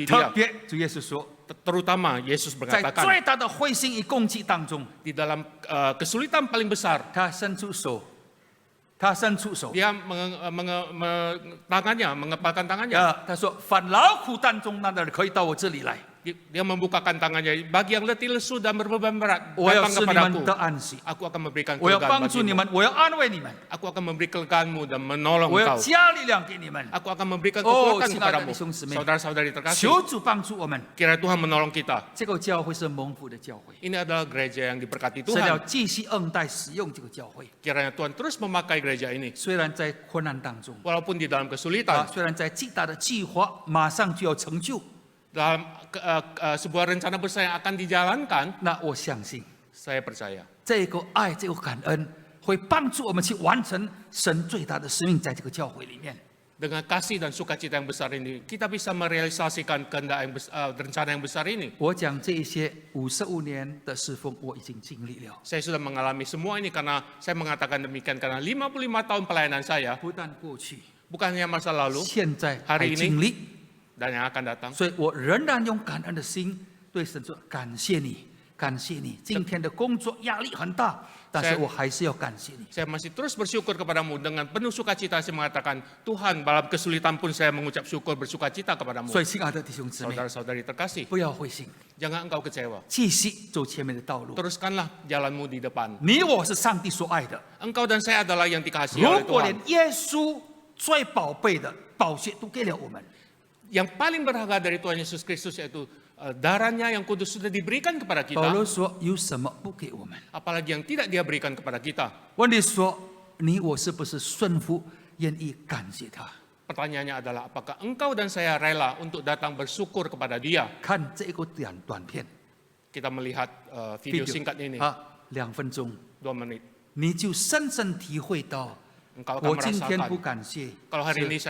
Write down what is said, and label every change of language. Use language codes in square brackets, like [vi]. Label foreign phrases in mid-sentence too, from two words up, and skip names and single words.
[zh] 特 [id] Dia. [zh] 别主耶稣说， [id] Terutama Yesus [zh] 在 [id] berkatakan, [zh] 最大的灰心与攻击当中， [id] di dalam kesulitan paling besar, [zh] 他伸出手，他伸出手， [id] Dia tangannya, mengepalkan tangannya. [zh] 他说：“凡劳苦担重担的人，可以到我这里来， [id] Dia membukakan tangannya, bagi yang letih lesu dan berbeban berat, [zh] 我要 [id] datang [zh] 使你 [id] kepadaku. [zh] 们得安息， [id] Aku akan memberikan [zh] 我要 [id] kelegaan [zh] 帮助你 [id] bagimu. [zh] 们，我要安慰你们， [id] Aku akan memberi kelegaanmu dan menolong [zh] 我要 [id] engkau. [zh] 加力量给你们。 [id] Aku akan memberikan Oh, kekuatan [zh] 亲爱的 [id] kepadamu. [zh] 弟兄姊妹， [id] Saudara-saudari terkasih, [zh] 求主帮助我们。 [id] kiranya Tuhan menolong kita. [zh] 这个教会是蒙福的教会， [id] Ini adalah gereja yang diberkati [zh] 神要 [id] Tuhan. [zh] 继续恩待使用这个教会。 [id] Kiranya Tuhan terus memakai gereja ini. [zh] 虽然在困难当中， [id] Walaupun di dalam kesulitan, [zh] 虽然在巨大的计划马上就要成就， [id] dalam sebuah rencana besar yang akan dijalankan, [zh] 那我相信 [id] saya percaya [zh] 这个爱、这个感恩会帮助我们去完成神最大的使命，在这个教会里面。 [id] dengan kasih dan sukacita yang besar ini, kita bisa merealisasikan kehendak yang rencana yang besar ini. [zh] 我讲这一些55年的侍奉，我已经经历了， [id] Saya sudah mengalami semua ini karena saya mengatakan demikian karena 55 tahun pelayanan saya, [zh] 不但过去， [id] bukan hanya masa lalu [zh] 现在还 [id] hari [zh] 经 [id] ini [zh] 历， [id] dan yang akan datang. [zh] 所以我仍然用感恩的心对神说：感谢你，感谢你。今天的工作压力很大，但是我还是要感谢你。 [id] Saya masih terus bersyukur kepadamu dengan penuh sukacita. Saya mengatakan, Tuhan, dalam kesulitan pun saya mengucap syukur bersukacita kepadamu. [zh] 所以，亲爱的弟兄姊妹， [id] Saudara-saudari terkasih, [zh] 不要灰心， [id] jangan engkau kecewa. [zh] 继续走前面的道路。 [id] Teruskanlah jalanmu di depan. [zh] 你我是上帝所爱的。 [id] Engkau dan saya adalah yang dikasihi [zh] 如 [id] oleh [zh] 果 [id] Tuhan. [zh] 连耶稣最宝贝的宝血都给了我们， [id] Yang paling berharga dari Tuhan Yesus Kristus yaitu darahnya yang kudus sudah diberikan kepada [zh] 保罗 [id] kita. [zh] 说有什么不给我们？ [id] Apalagi yang tidak dia berikan kepada kita. [zh] 问题说你我是不是顺服，愿意感谢他？ [id] Pertanyaannya adalah apakah engkau dan saya rela untuk datang bersyukur kepada dia. [zh] 看这个短片， [id] kita melihat video singkat ini [zh] 2 分钟， [id] 2 menit. [zh] 你就深深体会到， [id] Engkau [zh] 我 [id] akan [zh] 今天不 [id] merasakan [zh] 感谢， [id] kalau hari ini